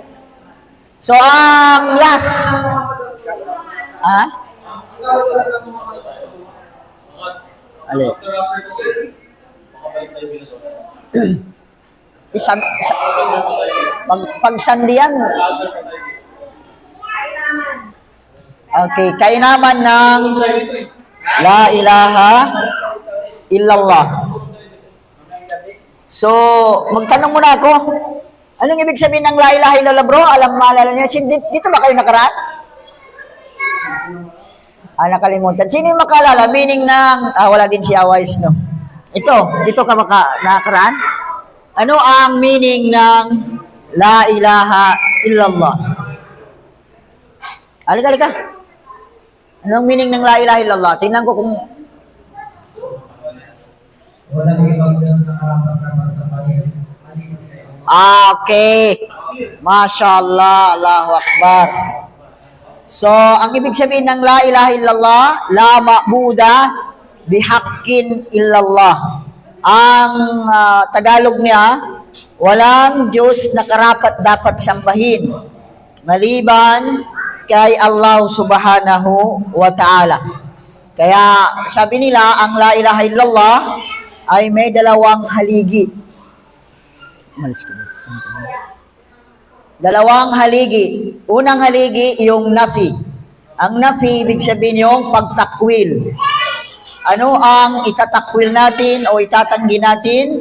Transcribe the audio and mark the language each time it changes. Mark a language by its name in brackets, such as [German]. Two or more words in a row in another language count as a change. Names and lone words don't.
[Filipino] So, ang last. Ali. Pagsandian. Okay, kainaman ng [Arabic] لا إله إلا الله. [Filipino] So, magtanong muna ako. Anong ibig sabihin ng [Arabic] لا إله إلا الله, [Filipino] bro? Maalala niya? Dito ba kayo nakaraan? Nakalimutan. Sino yung makalala? Meaning ng, wala din si Awais, no? Dito ka nakaraan? Ano ang meaning ng [Arabic] لا إله إلا الله? [Filipino] Halika. Anong meaning ng [Arabic] لا إله إلا الله? [Filipino] Tingnan ko kung... Okay. [Arabic] ما شاء الله. الله أكبر. [Filipino] So, ang ibig sabihin ng [Arabic] لا إله إلا الله، لا معبود بحق إلا الله. [Filipino] Ang Tagalog niya, walang Diyos na karapat dapat sambahin maliban kay Allah [Arabic] سبحانه وتعالى. [Filipino] Kaya sabi nila, ang [Arabic] لا إله إلا الله [Filipino] ay may dalawang haligi. Dalawang haligi. Unang haligi, yung nafi. Ang nafi, ibig sabihin yung pagtakwil. Ano ang itatakwil natin o itatanggi natin?